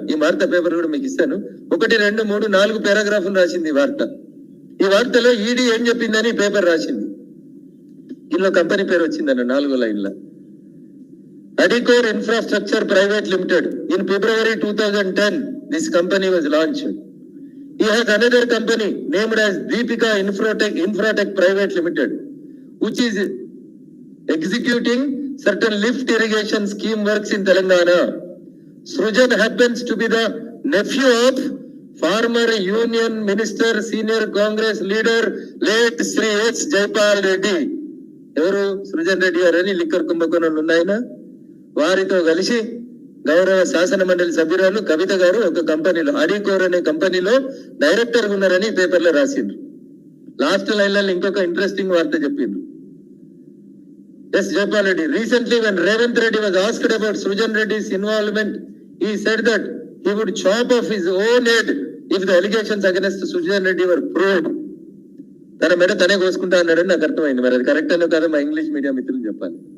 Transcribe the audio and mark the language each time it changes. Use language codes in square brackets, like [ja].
[te] ఈ వార్త పేపర్ కూడా మీకు ఇస్తాను. 1, 2, 3, 4 పారాగ్రాఫ్లు రాసింది ఈ వార్త. ఈ వార్తలో ఈడీ ఏం చెప్పిందని పేపర్ రాసింది. దీనిలో కంపెనీ పేరు వచ్చిందన్న 4 లైన్ల. [en] Adicore infrastructure private limited. In February 2010 this company was launched. He has another company named as Deepika Infratech Private Limited, which is executing certain lift irrigation scheme works in Telangana. Srujan happens to be the nephew of former Union Minister, Senior Congress leader, late Sri H. [te] Jaipal Reddy. ఎవరు? సృజన్ రెడ్డి గారు అని liquor కుంభకోణంలో ఉన్నాయన. వారితో కలిసి గౌరవ శాసన మండలి సభ్యురాలు కవిత గారు ఒక కంపెనీలో, అడికోర్ అనే కంపెనీలో డైరెక్టర్ ఉన్నారని పేపర్లో రాసిండ్రు. లాస్ట్ లైన్లలో ఇంకొక ఇంట్రెస్టింగ్ వార్త చెప్పిండ్రు. Yes Jaipal Reddy. [en] Recently when Revanth Reddy was asked about Srujan Reddy's involvement, he said that he would chop off his own head if the allegations against Srujan Reddy were proved. [te] తన మీద తనే కోసుకుంటా అన్నాడని నాకు అర్థమైంది. మరి అది కరెక్ట్ అనో కాదో మా ఇంగ్లీష్ మీడియం మిత్రులు చెప్పాలి.